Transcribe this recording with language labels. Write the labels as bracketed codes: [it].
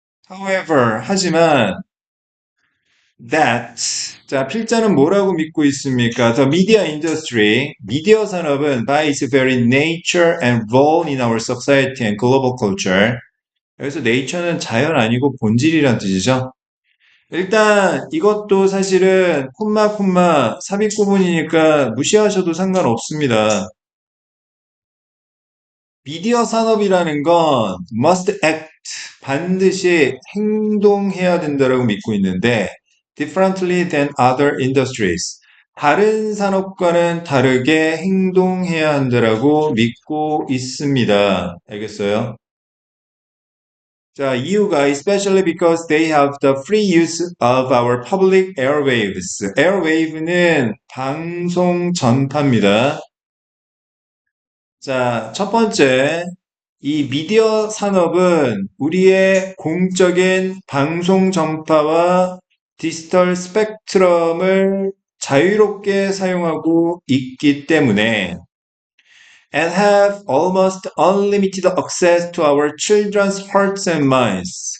[en] However, [ko] 하지만 [en] that. [ko] 자, 필자는 뭐라고 믿고 있습니까? [en] The media industry, [ko] 미디어 산업은 [en] by its very nature and role in our society and global culture. [ko] 여기서 nature는 자연 아니고 본질이란 뜻이죠. 일단 이것도 사실은 콤마 삽입 구문이니까 무시하셔도 상관없습니다. 미디어 산업이라는 건 [en] must act [ko] 반드시 행동해야 된다라고 믿고 있는데 [en] differently than other industries [ko] 다른 산업과는 다르게 행동해야 한다라고 믿고 있습니다. 알겠어요? 자, 이유가 [en] especially because they have the free use of our public airwaves. [ko] airwave는 방송 전파입니다. 자, 첫 번째, 이 미디어 산업은 우리의 공적인 방송 전파와 디지털 스펙트럼을 자유롭게 사용하고 있기 때문에 [en] and have almost unlimited access to our children's hearts and minds.